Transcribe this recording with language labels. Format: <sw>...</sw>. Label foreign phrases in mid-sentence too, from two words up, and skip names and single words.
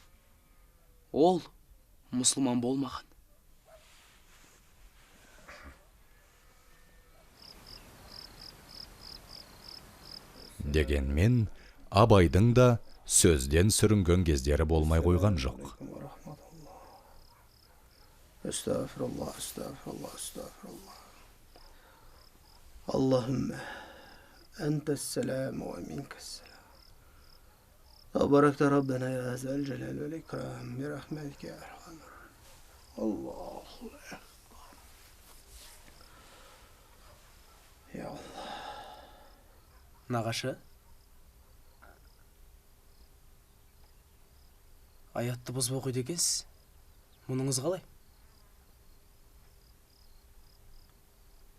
<kk>Ол мұсылман болмаған. Дегенмен, Абайдың да сөзден сүрінген кездері болмай қойған жоқ.</kk> <ar>أستغفر الله، أستغفر الله، أستغفر الله. اللهم أنت السلام ومنك السلام. تباركت ربنا يا ذا الجلال والإكرام برحمتك يا أرحم. الله أكبر. يا الله.</ar> <kk>Нағашы, аятты бұзып оқиды екенсіз. Мұныңыз қалай?</kk>